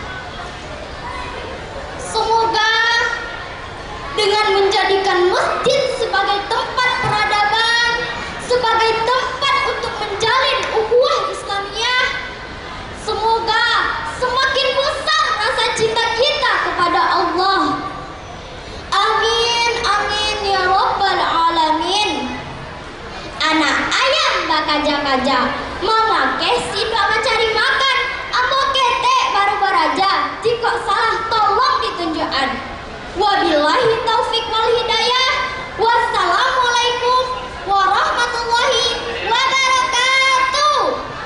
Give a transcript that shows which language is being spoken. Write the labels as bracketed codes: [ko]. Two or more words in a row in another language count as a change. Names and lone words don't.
[id] Semoga dengan menjadikan masjid sebagai tempat peradaban, sebagai tempat untuk menjalin ukhuwah Islamiyah, semoga semakin besar rasa cinta kita kepada Allah. [ar] آمين آمين يا رب العالمين. [min] Anak ayam bakaja-kaja, mama kesi bawa cari makan, ambo kete baru beraja. [id] Jika salah tolong ditunjukkan. [ar] وبالله التوفيق والهداية. والسلام عليكم ورحمة الله وبركاته.